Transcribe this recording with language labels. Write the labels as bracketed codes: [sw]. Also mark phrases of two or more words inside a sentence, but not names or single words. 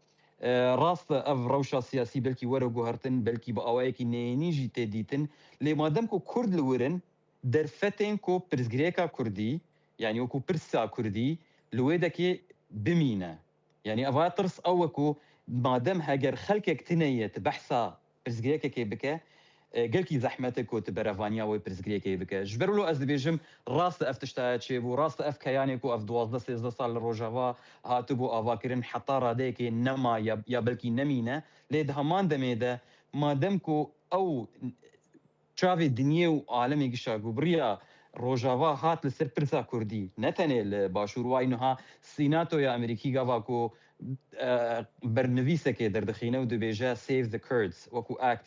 [ku] ڕاستە ئەv ڕەوشە سیاسی بەلکی وەرە گوهرتن بەلکی بە ئەوەیەکی نێنیژی تێدیتن لێ مادەم کۆ کورد لورن دەرفەتێن کۆ پرزگرێکا کوردی یعنی وەکو پرسا کوردی لێ دەکێ بمینە یعنی ئەڤە ترس ئەوەکو مادەم هەگەر خەلکێک تنەیەت بەحسا پرزگرێکێکێ بکە گەلکی زەحمەتە کۆت بەرەڤانیاوەی پرزگرێکی بکە ji ber ez dibêjim rast ev tiştaya çêbû rast ev keyanê ku ev 12-13 sal li Rojava hatibû avakirin heta radeyekê nema ya belkî nemîne lê di heman demê de madem ku ew çavê dinyê û alemê gişa gubiriya Rojava hat li ser pirsa Kurdî ne tenê li Başûr wayî niha Sînatoya Amerîkî gava ku bernivîsekê derdixîne û dibêje [en] Save the Kurds [ku] wekû Act